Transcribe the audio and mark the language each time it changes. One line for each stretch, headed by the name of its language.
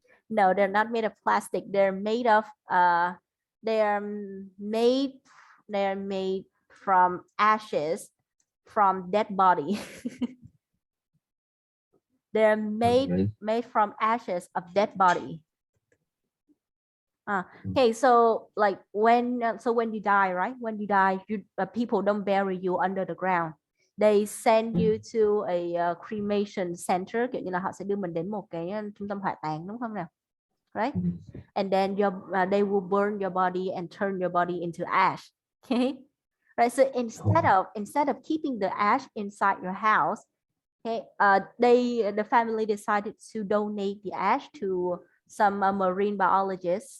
English: No, they're not made of plastic. They're made of they're made they're made from ashes from dead body. They're Really? made from ashes of dead body. Mm. Okay, so like when you die, right? When you die, you people don't bury you under the ground. They send you to a cremation center,
Vietnamese: kiểu như là họ sẽ đưa mình đến một cái trung tâm hỏa táng đúng không nào?
English: Right? Mm. And then they will burn your body and turn your body into ash. Okay? Right. So Oh. instead of keeping the ash inside your house, okay, the family decided to donate the ash to some marine biologists.